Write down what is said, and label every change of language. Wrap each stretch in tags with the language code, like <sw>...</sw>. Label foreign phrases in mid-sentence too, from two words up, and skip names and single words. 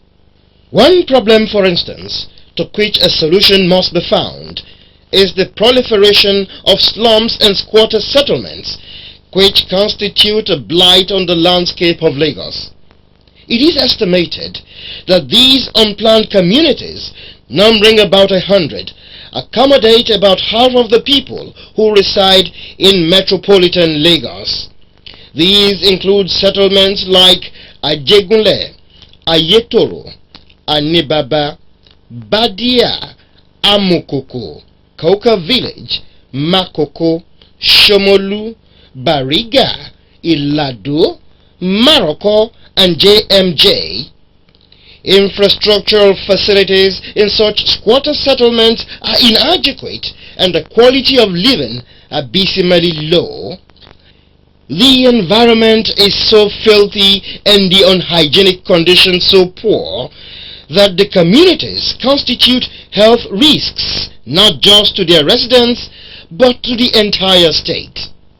<en>One problem, for instance, to which a solution must be found, is the proliferation of slums and squatter settlements, which constitute a blight on the landscape of Lagos. It is estimated that these unplanned communities, numbering about 100, accommodate about half of the people who reside in metropolitan Lagos. These include settlements like Ajegunle, Ayetoro, Anibaba, Badia, Amukoko, Kauka Village, Makoko, Shomolu, Bariga, Ilado, Maroko, and JMJ. Infrastructural facilities in such squatter settlements are inadequate, and the quality of living abysmally low. The environment is so filthy and the unhygienic conditions so poor that the communities constitute health risks not just to their residents but to the entire state.</en>